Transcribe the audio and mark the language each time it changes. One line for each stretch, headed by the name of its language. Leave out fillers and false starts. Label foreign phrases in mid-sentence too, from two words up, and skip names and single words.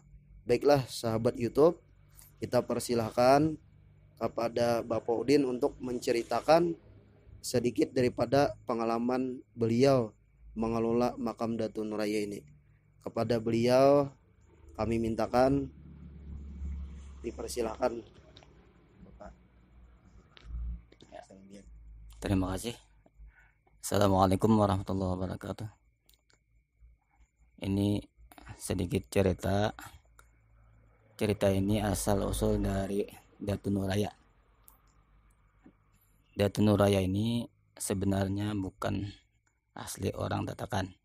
Indonesian: Baiklah sahabat YouTube, kita persilahkan kepada Bapak Udin untuk menceritakan sedikit daripada pengalaman beliau mengelola makam Datu Nuraya ini. Kepada beliau kami mintakan dipersilahkan. Terima kasih.
Arabic: السلام عليكم ورحمة الله وبركاته.
Indonesian: Ini sedikit cerita. Cerita ini asal usul dari Datu Nuraya. Datu Nuraya ini sebenarnya bukan asli orang Tatakan.